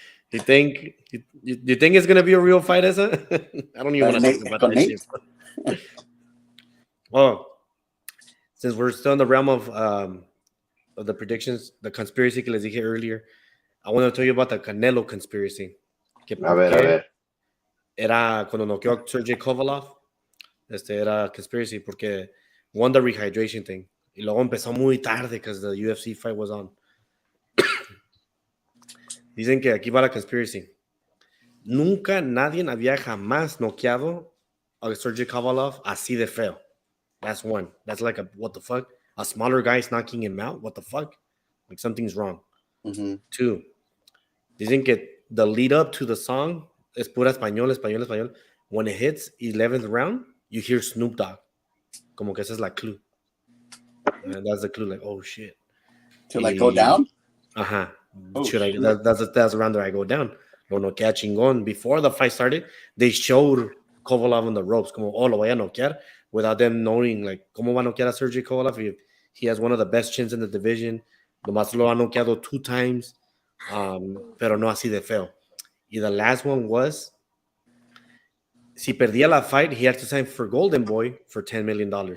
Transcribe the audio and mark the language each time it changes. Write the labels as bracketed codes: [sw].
[en] You think it's gonna be a real fight, esa? I don't even want to talk about that shit. Oh, since we're still in the realm of the predictions, the conspiracy [es] que les dije [en] earlier, I want to tell you about the Canelo conspiracy. [es] Que A ver. Era cuando noqueó a Sergey Kovalev. Era conspiracy porque won the rehydration thing. Y luego empezó muy tarde because the UFC fight was on. Dicen que aquí va la conspiracy. Nunca nadie había jamás noqueado a Sergey Kovalev así de feo. [en] That's one. That's like a what the fuck? A smaller guy is knocking him out? What the fuck? Like something's wrong. Mm-hmm. Two. [es] Dicen que [en] the lead up to the song [es] es pura español. [en] When it hits 11th round, you hear Snoop Dogg. [es] Como que esa es la clue. [en] And that's the clue, like, oh shit. To like go down? Uh-huh. Oh, That's around there I go down. [es] Lo noquea chingón. [en] Before the fight started, they showed Kovalev on the ropes, como, oh, [es] lo voy a noquear, [en] without them knowing, like, [es] cómo va a noquear a Sergey Kovalev. [en] He has one of the best chins in the division. [es] Nomás lo ha noqueado [en] 2 times, [es] pero no así de feo. [en] Y the last one was, [es] si perdía la fight, [en] he had to sign for Golden Boy for $10 million.